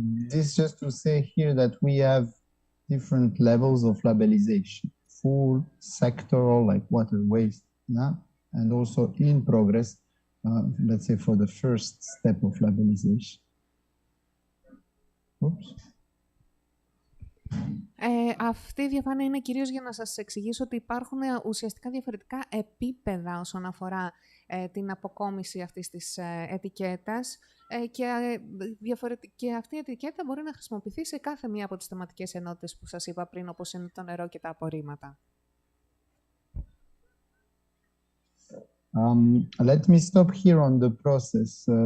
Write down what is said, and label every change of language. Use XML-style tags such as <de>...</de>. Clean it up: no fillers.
<en>This just to say here that we have different levels of labelization. Full, sectoral, like water waste, and also in progress, let's say for the first step of labelization. Oops.</en> <el>Αυτή η διαφάνεια είναι κυρίως για να σας εξηγήσω ότι υπάρχουν ουσιαστικά διαφορετικά επίπεδα όσον αφορά την αποκόμιση αυτής της ετικέτας και αυτή η ετικέτα μπορεί να χρησιμοποιηθεί σε κάθε μία από τις θεματικές ενότητες που σας είπα πριν, όπως είναι το νερό και τα απορρίμματα.</el> <en>Let me stop here on the process.</en>